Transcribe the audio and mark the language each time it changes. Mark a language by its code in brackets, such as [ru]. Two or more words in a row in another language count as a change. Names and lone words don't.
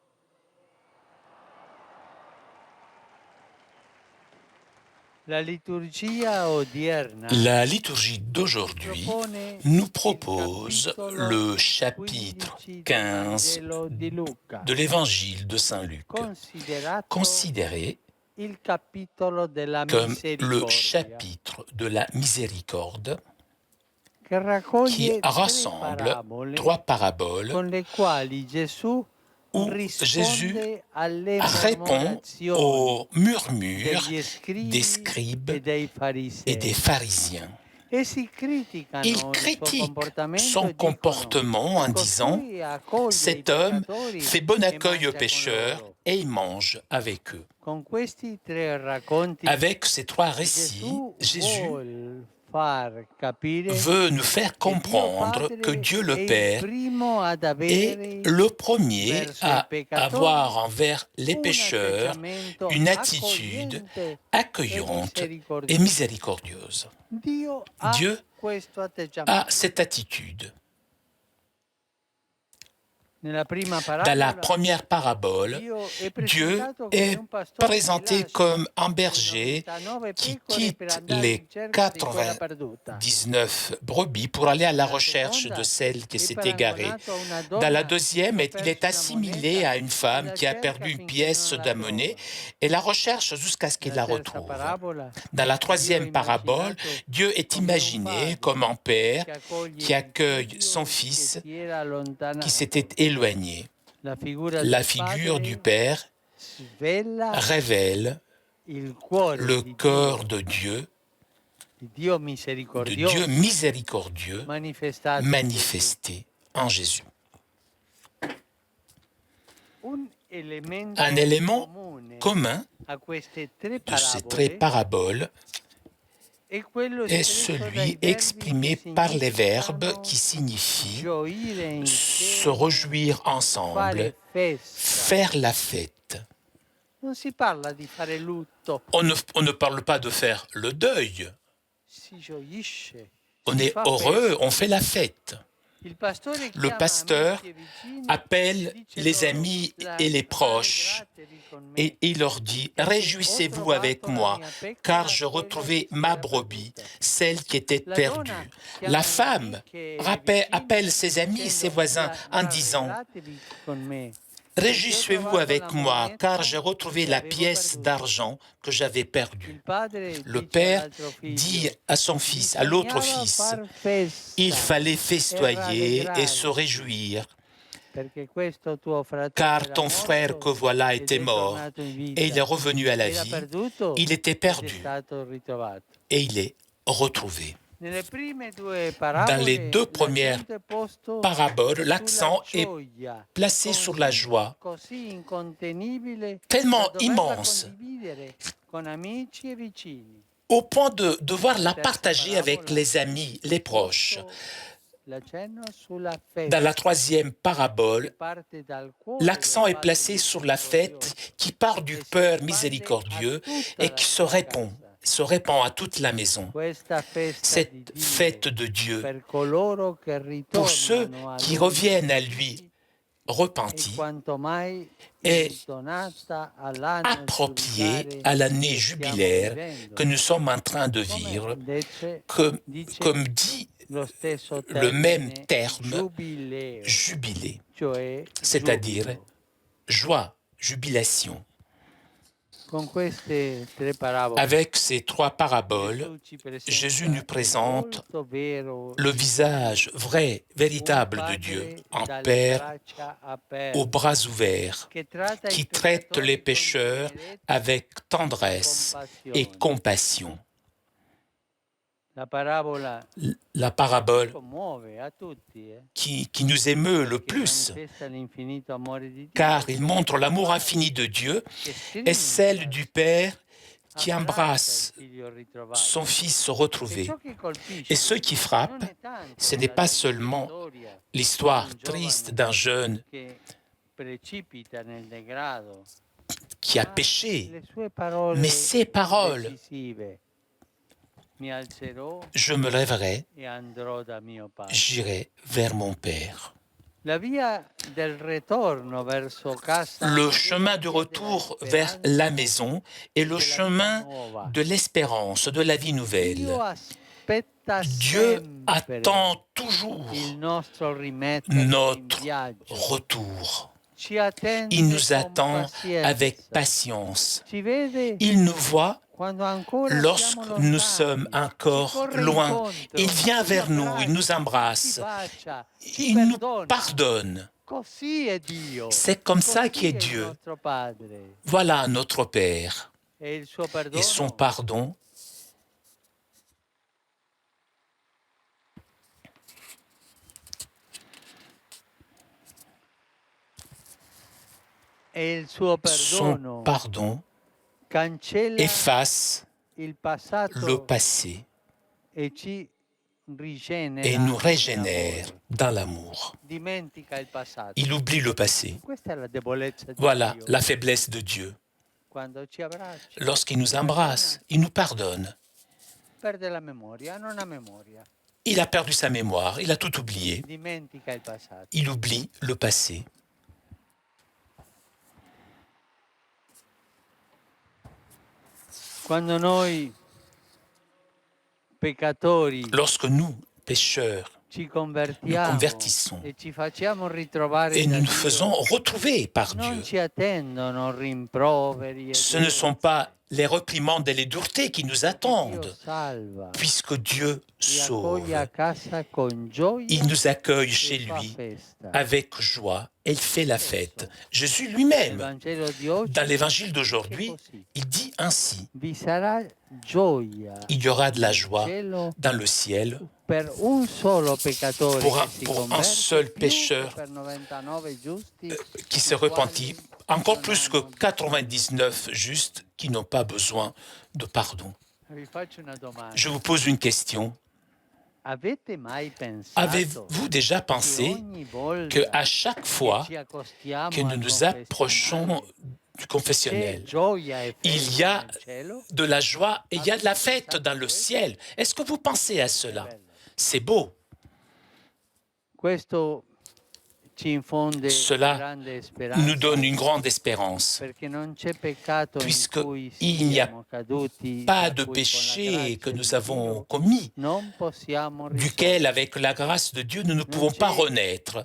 [it] La liturgia odierna [fr] La liturgie d'aujourd'hui [it] propone [fr] nous [it] il [fr] propose [it] capitolo [fr] le chapitre [it] 15 del [fr] 15 [it] Vangelo di Luca, [fr] de l'évangile de Saint Luc, [it] considerato [fr] considéré [it] il capitolo della [fr] comme le [it] misericordia, [fr] chapitre de la miséricorde [it] che [fr] qui [it] raccoglie [fr] rassemble trois paraboles [it] con le quali Gesù [fr] où Jésus [it] risponde alle [fr] répond [it] mormorazioni [fr] aux murmures [it] degli [fr] des [it] scribi [fr] scribes [it] e dei [fr] et des [it] farisei. [fr] pharisiens. [it] Essi [fr] Ils [it] criticano il suo [fr] critiquent [it] comportamento [fr] son [it] e dicono: [fr] comportement en disant [it] costui accoglie i [fr] cet homme [it] peccatori [fr] fait bon [it] e [fr] accueil aux [it] mangia con [fr] pécheurs [it] loro. [fr] et il mange avec eux. [it] Con questi tre racconti [fr] Avec ces trois récits, [it] Gesù [fr] Jésus [it] vuol far capire [fr] veut nous faire [it] che Dio [fr] comprendre que [it] Padre [fr] Dieu [it] è [fr] le [it] il [fr] Père [it] primo ad [fr] est [it] avere [fr] le premier [it] verso i [fr] à [it] peccatori [fr] avoir envers les [it] un [fr] pécheurs [it] atteggiamento [fr] une attitude [it] accogliente e [fr] accueillante et [it] misericordioso. [fr] miséricordieuse. [it] Dio ha [fr] Dieu [it] questo [fr] a [it] atteggiamento. [fr] cette attitude. [it] Nella prima [fr] Dans la [it] parabola [fr] première parabole, [it] Dio è [fr] Dieu [it] presentato come [fr] est [it] un pastore che [fr] présenté [it] lascia [fr] comme un [it] le [fr] berger [it] 99 [fr] qui [it] pecore per [fr] quitte [it] andare in [fr] les [it] cerca di quella perduta. [fr] 99 brebis pour aller à la [it] Nella [fr] recherche de [it] seconda [fr] celle qui [it] è [fr] s'est égarée. [it] paragonato a una [fr] Dans la [it] donna [fr] deuxième, [it] che ha [fr] il est [it] perso una [fr] assimilé [it] moneta [fr] à une [it] e [fr] femme [it] la [fr] qui a [it] cerca [fr] perdu une [it] finché [fr] pièce [it] non la [fr] de monnaie [it] trova. [fr] et la recherche jusqu'à ce qu'il [it] Nella [fr] la [it] terza [fr] retrouve. [it] parabola [fr] Dans la [it] Dio è [fr] troisième parabole, [it] immaginato [fr] Dieu est [it] come un [fr] imaginé comme [it] padre [fr] un père [it] che accoglie [fr] qui [it] il [fr] accueille son [it] figlio che [fr] fils [it] si era [fr] qui s'était [it] allontanato. [fr] éloigné. [it] La figura [fr] La [it] del [fr] figure du [it] padre [fr] Père [it] svela [fr] révèle [it] il cuore [fr] le cœur [it] di Dio [fr] de Dieu [it] misericordioso [fr] miséricordieux [it] manifestato in Gesù. [fr] manifesté en Jésus. [it] Un [fr] Un [it] elemento [fr] élément [it] comune [fr] commun [it] a queste tre [fr] de ces tre [it] parabole [fr] paraboles [it] è quello [fr] est [it] espresso [fr] celui [it] dai verbi che [fr] exprimé par les verbes [it] significano [fr] qui signifient [it] gioire [fr] se [it] insieme, [fr] réjouir ensemble, [it] fare festa. [fr] faire la fête. [it] Non si parla di fare lutto, [fr] On ne parle pas de faire le deuil. [it] si gioisce, [fr] On [it] si [fr] est [it] fa [fr] heureux, on [it] festa. [fr] fait la fête. [it] Il pastore [fr] Le [it] chiama [fr] pasteur [it] amici e vicini e [fr] appelle [it] dice [fr] les [it] loro, [fr] amis et les proches [it] rallegratevi con me, [fr] et il leur dit, [it] perché ho [fr] réjouissez-vous avec [it] trovato la [fr] moi, [it] mia [fr] car [it] pecora, [fr] je [it] quella che [fr] retrouvai [it] si [fr] ma [it] era [fr] brebis, [it] perduta. [fr] celle qui était [it] La donna [fr] perdue. [it] chiama [fr] La [it] le [fr] femme [it] amiche e i vicini [fr] appelle ses amis et ses [it] dicendo [fr] voisins en disant, [it] rallegratevi con me, perché ho [fr] réjouissez-vous [it] trovato la [fr] avec moi, car j'ai [it] moneta [fr] retrouvé [it] che [fr] la [it] avevo [fr] pièce [it] perduto. [fr] d'argent que j'avais perdue. [it] Il padre [fr] Le [it] dice [fr] père [it] all'altro [fr] dit [it] figlio, [fr] à son fils, à l'autre [it] bisognava [fr] fils, [it] far [fr] il [it] festa [fr] fallait [it] e [fr] festoyer et se [it] rallegrarsi, [fr] réjouir, [it] perché questo tuo fratello [fr] car [it] era [fr] ton frère que [it] morto [fr] voilà [it] ed [fr] était [it] è [fr] mort, [it] tornato in [fr] et il est [it] vita, [fr] revenu à la [it] era [fr] vie, [it] perduto [fr] il était [it] ed è [fr] perdu, [it] stato ritrovato. [fr] et il est retrouvé. [it] Nelle prime due [fr] Dans les deux [it] parabole [fr] premières [it] l'accento è posto [fr] paraboles, [it] sulla [fr] l'accent est [it] gioia [fr] placé sur la joie, [it] così incontenibile da [fr] tellement [it] doverla [fr] immense, [it] condividere con amici e vicini. [fr] au point de devoir [it] Nella [fr] la [it] terza [fr] partager avec [it] parabola [fr] les amis, les [it] è [fr] proches. [it] posto l'accenno sulla [fr] Dans la [it] festa [fr] troisième [it] che [fr] parabole, [it] parte dal cuore del [fr] l'accent est [it] Padre [fr] placé sur la fête [it] misericordioso [fr] qui part du [it] e si [fr] Père [it] espande a [fr] miséricordieux [it] tutta [fr] et [it] la [fr] qui [it] sua casa. [fr] se répand à toute la maison. [it] Questa festa di [fr] Cette [it] Dio [fr] fête de Dieu, [it] per coloro che [fr] pour ceux [it] ritornano a [fr] qui [it] Lui [fr] reviennent à lui repentie [it] quanto mai [fr] est [it] intonata all'anno [fr] appropriée [it] giubilare [fr] à l'année [it] che stiamo [fr] jubilaire [it] vivendo, [fr] que nous sommes en train de [it] come [fr] vivre, [it] invece dice [fr] comme dit [it] lo stesso [fr] le même [it] termine [fr] terme, [it] giubileo, [fr] jubilé, [it] cioè [fr] c'est-à-dire [it] giubilo. [fr] joie, jubilation. [it] Con queste tre parabole [fr] Avec ces trois paraboles, [it] Gesù ci [fr] Jésus [it] presenta [fr] nous [it] il [fr] présente [it] volto vero [fr] le [it] di Dio, [fr] visage vrai, [it] un [fr] véritable de Dieu, [it] padre [fr] un [it] dalle [fr] Père [it] braccia [fr] aux [it] aperte [fr] bras ouverts, [it] che tratta i [fr] qui traite les [it] peccatori con [fr] pécheurs [it] tenerezza [fr] avec [it] e [fr] tendresse et [it] compassione. [fr] compassion. [it] La parabola [fr] La [it] ci [fr] parabole [it] commuove a tutti, [fr] qui nous émeut le [it] perché [fr] plus, [it] manifesta l'infinito amore di Dio [fr] car il [it] come [fr] montre [it] un [fr] l'amour [it] padre [fr] infini de Dieu, [it] che [fr] est [it] stringe, [fr] celle du Père qui [it] abbraccia il [fr] embrasse [it] figlio ritrovato. [fr] son Fils [it] E [fr] retrouvé. [it] ciò che [fr] Et [it] colpisce [fr] ce qui frappe, [it] non è tanto [fr] ce n'est [it] la [fr] pas [it] triste [fr] seulement [it] storia di [fr] l'histoire [it] un [fr] triste [it] giovane [fr] d'un jeune [it] che precipita nel degrado, [fr] qui a [it] ma [fr] péché, [it] le sue [fr] mais [it] parole [fr] ces paroles, [it] decisive. Mi alzerò [fr] je me lèverai, [it] e andrò da mio padre. [fr] j'irai vers mon Père. [it] La via del ritorno verso casa [fr] Le [it] è [fr] chemin [it] la [fr] de [it] via della [fr] retour vers la [it] speranza [fr] maison [it] e [fr] est le [it] della vita [fr] chemin [it] nuova. [fr] de l'espérance, de la vie [it] Dio [fr] nouvelle. [it] aspetta [fr] Dieu [it] sempre [fr] attend toujours [it] il nostro rimetterci in [fr] notre [it] viaggio. [fr] retour. [it] Ci [fr] Il [it] attende [fr] nous [it] con [fr] attend avec [it] pazienza. [fr] patience. [it] Ci vede [fr] Il nous voit [it] quando ancora [fr] lorsque [it] siamo [fr] nous [it] lontani. [fr] sommes [it] Ci [fr] encore [it] corre [fr] loin. [it] incontro, [fr] Il vient [it] ci [fr] vers nous, il nous [it] abbraccia, ci [fr] embrasse, [it] bacia, ci [fr] il nous [it] perdona. [fr] pardonne. [it] Così è Dio. [fr] C'est comme ça [it] Così [fr] qu'est [it] è il [fr] Dieu. [it] nostro Padre. [fr] Voilà notre Père. [it] E il suo [fr] Et son [it] perdono [fr] pardon, [it] e il suo [fr] son [it] perdono [fr] pardon [it] cancella [fr] efface [it] il [fr] le [it] passato [fr] passé [it] e ci rigenera [fr] et nous régénère [it] nell'amore. [fr] dans l'amour. [it] Dimentica il passato. [fr] Il oublie le passé. [it] Questa è la debolezza di [fr] Voilà [it] Dio. [fr] la faiblesse de Dieu. [it] Quando ci abbraccia, [fr] Lorsqu'il nous [it] ci [fr] embrasse, il nous pardonne. [it] perde la memoria, non ha memoria. [fr] Il a perdu sa mémoire, il a tout oublié. [it] Dimentica il passato. [fr] Il oublie le passé. [it] Quando noi peccatori [fr] Lorsque nous, pécheurs, [it] ci [fr] nous [it] convertiamo [fr] convertissons [it] e ci facciamo ritrovare [fr] et [it] da [fr] nous nous [it] Dio, [fr] faisons retrouver par [it] non [fr] Dieu, [it] ci attendono rimproveri e [fr] ce ne sont pas les réprimandes et les duretés qui nous [it] Dio [fr] attendent, [it] salva, [fr] puisque Dieu [it] ci [fr] sauve. [it] accoglie a casa con gioia [fr] Il nous accueille [it] e [fr] chez [it] fa [fr] lui [it] festa. [fr] avec joie et il fait la fête. Jésus [it] Nel [fr] lui-même, [it] Vangelo di oggi [fr] dans l'évangile [it] è [fr] d'aujourd'hui, [it] così. [fr] il dit ainsi, [it] Vi sarà gioia [fr] il y aura de la [it] nel [fr] joie [it] cielo [fr] dans le ciel [it] per un solo peccatore [fr] pour un- [it] che si [fr] pour un [it] converte, [fr] seul [it] più [fr] pécheur, [it] che per 99 giusti [fr] qui se [it] i quali [fr] repentit, encore [it] non [fr] plus que [it] hanno [fr] 99 justes qui n'ont pas besoin de pardon. [it] Vi faccio una domanda. [fr] Je vous pose une question. [it] Avete mai pensato [fr] Avez-vous déjà [it] che [fr] pensé [it] ogni volta [fr] qu'à chaque [it] che [fr] fois [it] ci accostiamo [fr] que nous [it] al [fr] nous approchons [it] confessionale, [fr] du [it] c'è [fr] confessionnel, [it] gioia e [fr] il [it] festa [fr] y a [it] nel cielo? [fr] de la joie et il y a de la fête dans le ciel? Est-ce que vous pensez à cela? C'est beau. [it] Questo ci infonde [fr] Cela [it] grande speranza [fr] nous donne une grande espérance, [it] perché non c'è peccato in [fr] puisque [it] cui [fr] il n'y a [it] siamo caduti, [fr] pas [it] da [fr] de [it] cui con la [fr] péché que [it] grazia [fr] nous [it] di [fr] avons [it] Dio [fr] commis, [it] non possiamo [fr] duquel, [it] risolvere. [fr] avec la grâce de Dieu, nous ne pouvons pas renaître.